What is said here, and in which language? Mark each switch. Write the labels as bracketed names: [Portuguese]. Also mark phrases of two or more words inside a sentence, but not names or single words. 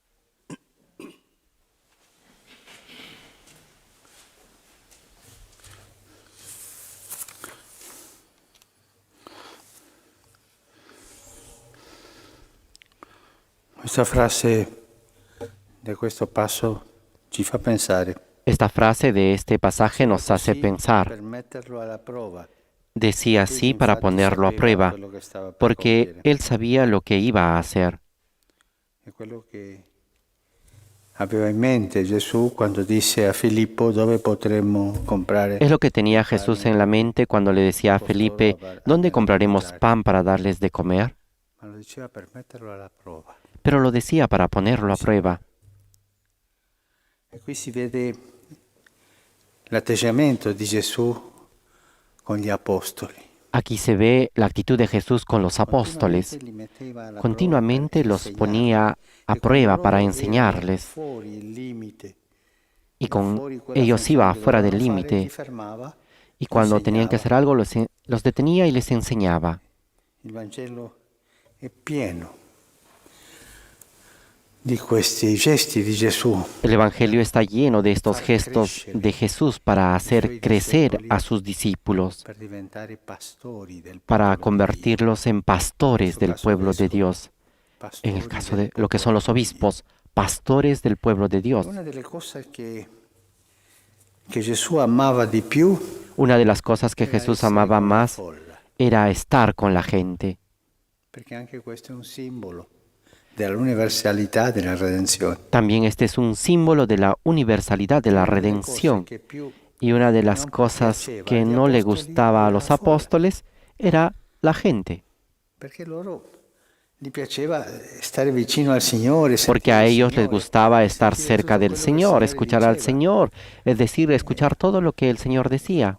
[Italian] Questa frase di questo passo ci fa pensare. [Spanish] Esta frase de este pasaje nos hace [Italian] Sì, [Spanish] pensar. [Italian] per metterlo alla prova. [Spanish] Decía así para ponerlo a prueba, [Italian] Quello che stava per [Spanish] porque [Italian] compiere. [Spanish] él sabía lo que iba a hacer. [Italian] È quello che aveva in mente Gesù quando disse a Filippo dove potremmo comprare. [Spanish] Es lo que tenía Jesús en la mente cuando le decía a Felipe, ¿dónde compraremos pan para darles de comer? [Italian] Ma lo diceva per metterlo alla prova. [Spanish] Pero lo decía para ponerlo a prueba. [Italian] E qui si vede l'atteggiamento di Gesù con gli apostoli. [Spanish] Aquí se ve la actitud de Jesús con los apóstoles. [Italian] Continuamente li metteva alla [Spanish] Continuamente [Italian] prova per [Spanish] los [Italian] insegnare. [Spanish] ponía a [Italian] E quando [Spanish] prueba [Italian] loro [Spanish] para [Italian] erano [Spanish] enseñarles. [Italian] fuori il limite, [Spanish] Y con [Italian] fuori quella [Spanish] ellos [Italian] funzione [Spanish] iba [Italian] che [Spanish] fuera del [Italian] dovevano fare, li [Spanish] límite. [Italian] fermava, [Spanish] Y cuando tenían que [Italian] insegnava. [Spanish] hacer algo, los detenía y les enseñaba. [Italian] Il Vangelo è pieno di questi gesti di Gesù. [Spanish] El Evangelio está lleno de estos gestos de Jesús para hacer crecer a sus discípulos, [Italian] Per diventare pastori del [Spanish] para [Italian] popolo di [Spanish] convertirlos en pastores del pueblo de Dios. [Italian] Dio, [Spanish] En el [Italian] pastori [Spanish] caso [Italian] del [Spanish] de lo que son [Italian] popolo [Spanish] los [Italian] di Dio. [Spanish] obispos, pastores del pueblo de Dios. [Italian] Una delle cose che Gesù amava di più [Spanish] Una de las cosas que [Italian] era [Spanish] Jesús [Italian] essere [Spanish] amaba [Italian] con la [Spanish] más [Italian] folla, [Spanish] era estar con la gente, [Italian] perché anche questo è un simbolo dell'universalità della redenzione. [Spanish] También este es un símbolo de la universalidad de la [Italian] Una delle [Spanish] redención. [Italian] cose che più [Spanish] Y una de las [Italian] non [Spanish] cosas [Italian] piaceva [Spanish] que [Italian] agli [Spanish] no le [Italian] apostoli [Spanish] gustaba a [Italian] era [Spanish] los [Italian] la folla, [Spanish] apóstoles era la gente, [Italian] perché loro gli piaceva stare vicino al Signore, [Spanish] porque a [Italian] sentire il [Spanish] ellos les [Italian] Signore, [Spanish] gustaba estar [Italian] sentire [Spanish] cerca [Italian] tutto [Spanish] del [Italian] quello che il [Spanish] Señor, [Italian] Signore [Spanish] escuchar al [Italian] diceva. [Spanish] Señor, es decir, escuchar todo lo que el Señor decía.